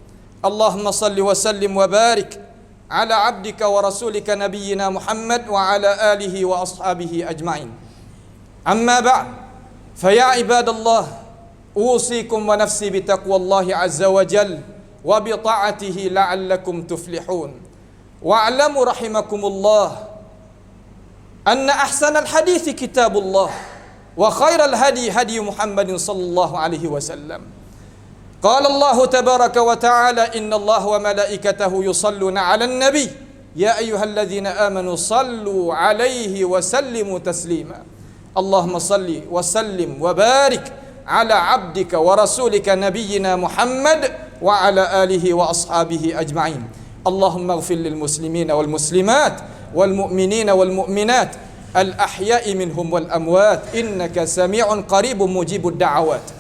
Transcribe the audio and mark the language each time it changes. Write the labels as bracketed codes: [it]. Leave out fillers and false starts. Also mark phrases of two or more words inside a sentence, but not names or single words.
[ar] اللهم صل وسلم وبارك على عبدك ورسولك نبينا محمد وعلى آله وأصحابه أجمعين. أما بعد فيا عباد الله أوصيكم ونفسي بتقوى الله عز وجل وبطاعته لعلكم تفلحون. واعلموا رحمكم الله أن أحسن الحديث كتاب الله وخير الهدي هدي محمد صلى الله عليه وسلم. قال الله تبارك وتعالى إن الله وملائكته يصلون على النبي يا أيها الذين آمنوا صلوا عليه وسلموا تسليما. اللهم صل وسلم وبارك على عبدك ورسولك نبينا محمد وعلى آله وأصحابه أجمعين. اللهم اغفر للمسلمين والمسلمات والمؤمنين والمؤمنات الأحياء منهم والأموات إنك سميع قريب مجيب الدعوات.